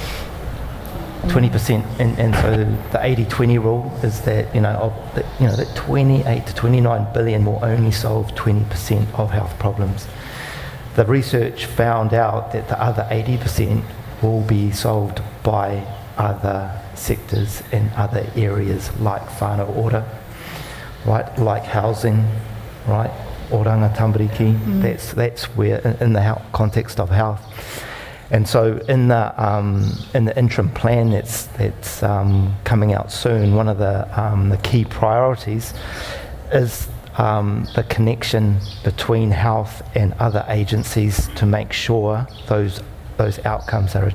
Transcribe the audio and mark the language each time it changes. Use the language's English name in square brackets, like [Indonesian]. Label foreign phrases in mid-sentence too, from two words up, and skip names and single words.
[English] 20%, and so the 80-20 rule is that that 28 to 29 billion will only solve 20% of health problems. The research found out that the other 80% will be solved by other sectors in other areas like Whānau Ora, right, like housing, right, oranga tamariki. That's where in the context of health. And so in the interim plan that's coming out soon, one of the key priorities is the connection between health and other agencies to make sure those outcomes are achieved.